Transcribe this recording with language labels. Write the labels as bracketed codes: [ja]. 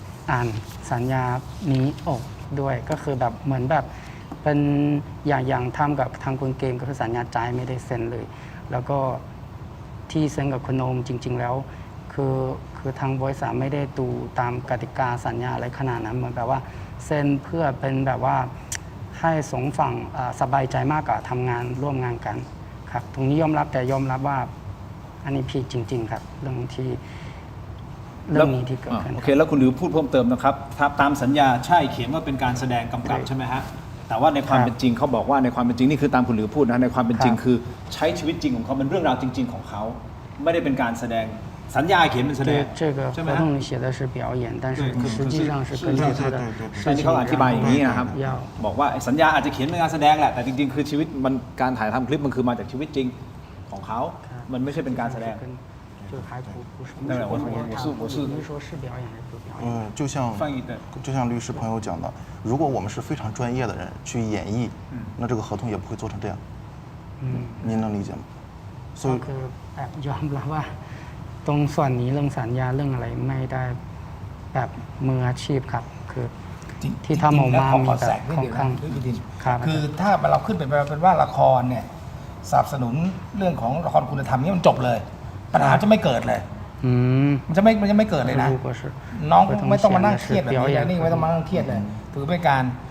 [th] อ่านสัญญานี้ออกด้วยก็คือแบบเหมือนแบบเป็นอย่างทำกับทางคุณเกมก็คือสัญญาใจไม่ได้เซ็นเลย แล้วก็ที่เซ็นกับคุณโอมจริงๆแล้วคือทางบริษัทไม่ได้ดูตามกติกาสัญญาอะไรขนาดนั้นเหมือนแบบว่าเซ็นเพื่อเป็นแบบว่าให้สองฝั่งสบายใจมากกว่าทำงานร่วมงานกันครับตรงนี้ยอมรับแต่ยอมรับว่าอันนี้ผิดจริงๆครับเรื่องนี้ที่เกิดขึ้น โอเคแล้วคุณหลิวพูดเพิ่มเติมนะครับตามสัญญาใช่เขียนว่าเป็นการแสดงกำกับใช่ไหมฮะแต่ว่าในความเป็นจริงเขาบอกว่าในความเป็นจริงนี่คือตามคุณหลิวพูดนะในความเป็นจริงคือใช้ชีวิตจริงของเขาเป็นเรื่องราวจริงๆของเขาไม่ได้เป็นการแสดงสัญญาเขียนเป็นแสดง [zh] 这个合同里写的是表演但是实际上是根据他的 [th] อันนี้เขาอธิบายอย่างนี้นะครับบอกว่าสัญญาอาจจะเขียนเป็นการแสดงแหละแต่จริงๆคือชีวิตมันการถ่ายทำคลิปมันคือมาจากชีวิตจริงของเขามันไม่ใช่เป็นการแสดง [zh] 就还不是当然我是说是表演还是不表演就像律师朋友讲的，如果我们是非常专业的人去演绎，那这个合同也不会做成这样。您能理解吗？所以 [th] คือแบบยอมรับว่าตรงส่วนนี้เรื่องสัญญาเรื่องอะไรไม่ได้แบบมืออาชีพครับคือที่ทำออกมามีแบบค่อนข้าง คือถ้าเราขึ้นเป็นว่าละครเนี่ยสนับสนุนเรื่องของละครคุณธรรมนี่มันจบเลยปัญหาจะไม่เกิดเลยมันจะไม่เกิดเลยนะน้องไม่ต้องมานั่งเครียดแบบนี้นี่ไม่ต้องมานั่งเครียดเลยถือเป็นการ